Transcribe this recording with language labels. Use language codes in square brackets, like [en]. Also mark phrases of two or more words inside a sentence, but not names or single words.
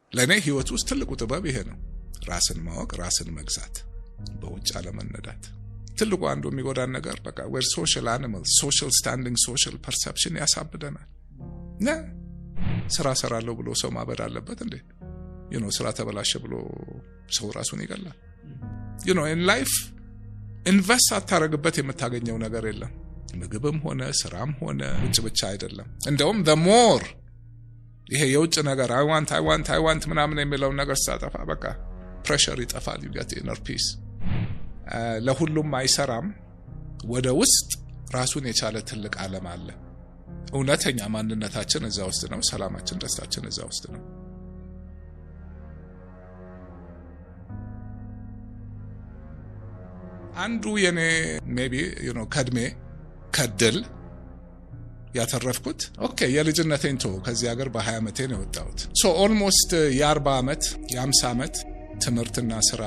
[am] ለኔ ህይወት ውስጥ ትልቁ ጥበብ ይሄ ነው። ራስን ማወቅ፣ ራስን መግዛት፣ በውጭ አለመነዳት። ትልቁ አንዱ የሚጎዳን ነገር በቃ [en] we're social animals, social standing, social perception [am] ያሳብደናል። ስራ ሰራለሁ ብሎ ሰው ማበድ አለበት እንዴ? ስራ ተበላሸ ብሎ ሰው ራሱን ይገላል። [en] in life [am] ኢንቨስት አታረግበት የምታገኘው ነገር የለም። ምግብም ሆነ ስራም ሆነ ውጭ ብቻ አይደለም። እንደውም [en] the more [am] ይሄ የውጭ ነገር [en] I want [am] ምናምን የሚለው ነገር ሳጠፋ በቃ ፕሬሸር ይጠፋል። [en] you get inner peace። [am] ለሁሉም አይሰራም። ወደ ውስጥ ራሱን የቻለ ትልቅ ዓለም አለ። እውነተኛ ማንነታችን እዛ ውስጥ ነው። ሰላማችን፣ ደስታችን እዛ ውስጥ ነው። አንዱ የኔ ሜቢ ከድሜ ከድል ያተረፍኩት የልጅነቴን ከዚህ ሀገር በ20 ዓመቴ ነው የወጣሁት። ኦልሞስት የ40 ዓመት የ50 ዓመት ትምህርትና ስራ